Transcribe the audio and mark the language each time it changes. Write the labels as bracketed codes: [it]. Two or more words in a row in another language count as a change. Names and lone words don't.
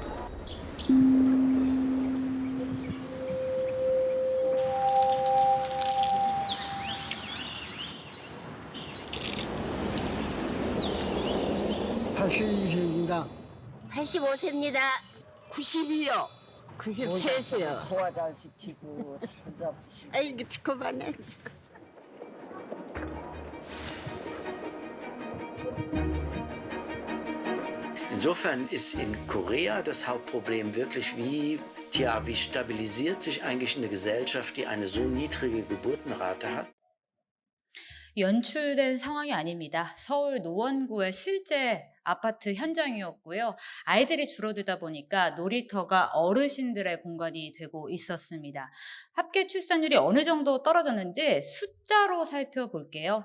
[ko] (82세입니다) 85세입니다. (92요) (93세요) 소화도 안 시키고 살도 아프시고. 아이고 그만해. [de] Insofern ist in Korea das Hauptproblem wirklich, wie stabilisiert sich eigentlich eine Gesellschaft, die eine so niedrige Geburtenrate hat? [ko] 연출된 상황이 아닙니다. 서울 노원구의 실제 아파트 현장이었고요. 아이들이 줄어들다 보니까 놀이터가 어르신들의 공간이 되고 있었습니다. 합계 출산율이 어느 정도 떨어졌는지 숫자로 살펴볼게요.